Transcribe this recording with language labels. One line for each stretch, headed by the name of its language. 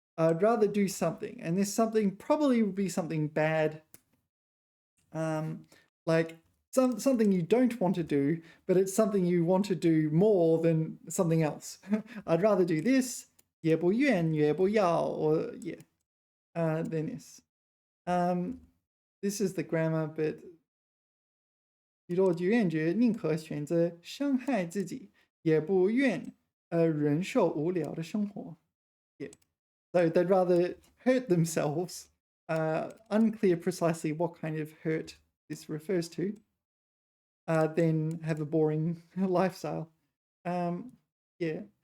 English: I'd rather do something, and this something probably would be something bad, like something you don't want to do, but it's something you want to do more than something else. I'd rather do this,
Chinese: 也不愿,也不要,
English: or yeah, than this. This is the grammar, but
Chinese: 许多志愿者宁可选择伤害自己，也不愿忍受无聊的生活。
English: Yeah. So they'd rather hurt themselves. Unclear precisely what kind of hurt this refers to. Than have a boring lifestyle. Yeah.